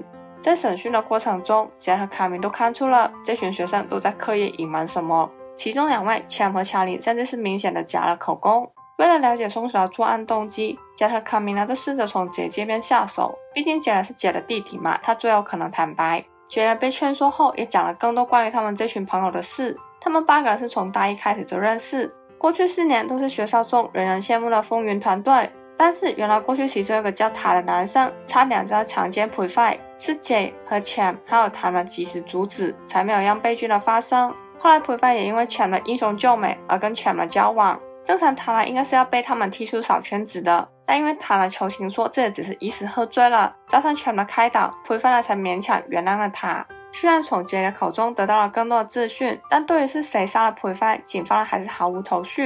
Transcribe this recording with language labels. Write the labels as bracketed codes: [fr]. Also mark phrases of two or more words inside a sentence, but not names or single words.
[zh] 在審訊的過程中，Jet和卡明都看出了這群學生都在刻意隱瞞什麼，其中2位Cham和查理甚至是明顯的假了口供。為了了解兇手的作案動機，Jet和卡明呢就試着從Jet這邊下手，畢竟Jet是Jet的弟弟嘛，他最有可能坦白。Jet 被勸說後也講了更多關於他們這群朋友的事，他們8個人是從大一開始就認識，過去4年都是學校中人人羨慕的風雲團隊。但是原來過去其中一個叫塔的男生差點就要強姦普利凡，是 J 和 Cham 還有他們及時阻止，才沒有讓悲劇的發生。後來普利凡也因為 Cham 的英雄救美而跟 Cham 的交往，正常塔應該是要被他們踢出小圈子的，但因為塔求情說這只是一時喝醉了，加上 Cham 的開導，普利凡才勉強原諒了他。雖然從 J 的口中得到了更多的資訊，但對於是誰殺了普利凡，警方還是毫無頭緒。